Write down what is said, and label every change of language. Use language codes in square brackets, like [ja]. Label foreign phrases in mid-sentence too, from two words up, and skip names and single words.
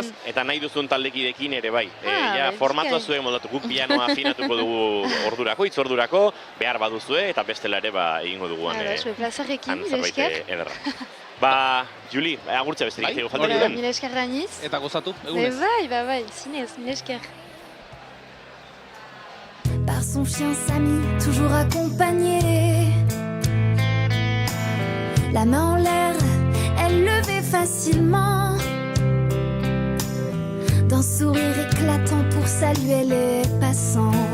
[eu] Eta nahi duzun taldekidekin ere bai. Formatua zuen moldatu, guk pianoa afinatuko dugu ordurako, hitzordurako, behar baduzue, eta bestela ere egingo duguan zerbait ederra. Juli, agurtza besterik egiteko falta duen. Mila esker gainiz. Eta gozatu, egunez. Bai, zinez, mila esker. [fr] Par son chien Samy, toujours accompagné. La main en l'air, elle levait facilement. D'un sourire éclatant pour saluer les passants.